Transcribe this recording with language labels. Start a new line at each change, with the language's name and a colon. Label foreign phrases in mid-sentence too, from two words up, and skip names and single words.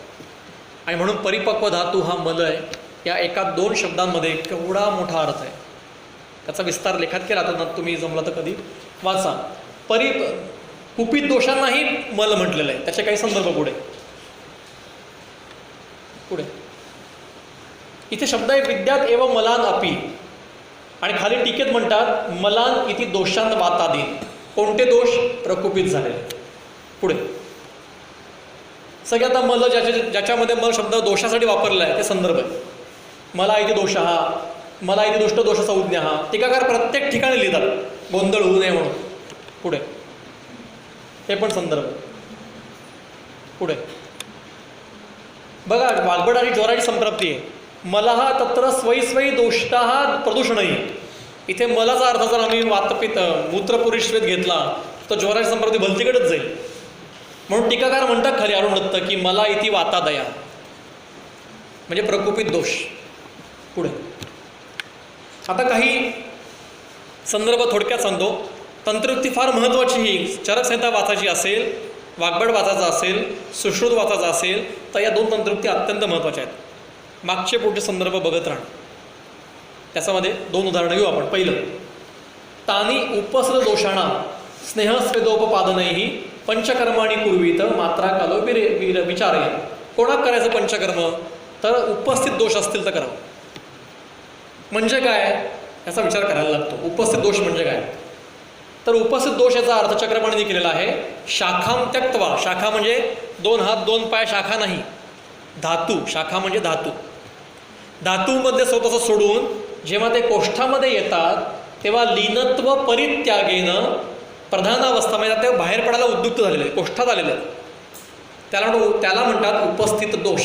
Marathi: आणि म्हणून परिपक्व धातू हा मल आहे. या 1-2 शब्दांमध्ये केवढा मोठा अर्थ आहे. त्याचा विस्तार लेखात केला तर तुम्ही जमलं तर कधी वाचा. कुपित दोषांनाही मल म्हटलेलं आहे. त्याचे काही संदर्भ पुढे इथे शब्द आहे
Sanskrit: विद्यात एव मलान अपी,
Marathi: आणि खाली टीकेत म्हणतात
Sanskrit: मलान इति दोषांत वातादीन.
Marathi: कोणते दोष? प्रकुपित झालेले. पुढे सगळ्यात मल ज्याच्यामध्ये मल शब्द दोषासाठी वापरला आहे ते संदर्भ आहे. मला इथे दोष हा, मला इथे दुष्ट दोष संज्ञा हा. टीकाकार प्रत्येक ठिकाणी लिहितात गोंधळ होऊ नये म्हणून. पुढे हे पण संदर्भ. पुढे बघा, वाग्बड आणि ज्वराची संप्राप्ती आहे.
Sanskrit: मला हा तत्र स्वयं दोष्टा हा प्रदूषणही.
Marathi: इथे मलाचा अर्थ जर आम्ही वातपित मूत्रपुरीश्वेत घेतला तर ज्वराची संप्राप्ती भलतीकडेच जाईल. म्हणून टीकाकार म्हणतात खाली अरुण दत्त की मला इथे वातादया म्हणजे प्रकुपित दोष. पुढे आता काही संदर्भ थोडक्यात सांगतो. तंत्रयुक्ती फार महत्त्वाची. ही चरकसंहिता वाचायची असेल, वाग्बड वाचायचा असेल, सुश्रुत वाचायचा असेल तर या 2 तंत्रयुक्ती अत्यंत महत्त्वाच्या आहेत. मागचे पुढचे संदर्भ बघत राहणं. त्याच्यामध्ये 2 उदाहरणं घेऊ आपण. पहिलं,
Sanskrit: तानी उपस्र दोषाणा स्नेहस्वेदोपपादनैही पंचकर्माणी पूर्वीत मात्रा कालो विचारे.
Marathi: कोणाक करायचं पंचकर्म? तर उपस्थित दोष असतील तर करावं. म्हणजे काय याचा विचार करायला लागतो. उपस्थित दोष म्हणजे काय? तर उपस्थित दोष याचा अर्थ चक्रपाणीने केलेला आहे.
Sanskrit: शाखां त्यक्त्वा.
Marathi: शाखा म्हणजे 2 हात 2 पाय, शाखा नाही. धातू. शाखा म्हणजे धातू. धातूमध्ये स्वतःचं सोडून जेव्हा ते कोष्ठामध्ये येतात तेव्हा लीनत्व परित्यागेनं प्रधानावस्था म्हणजे ते बाहेर पडायला उद्युक्त झालेले, कोष्ठात आलेले, त्याला म्हणतात उपस्थित दोष.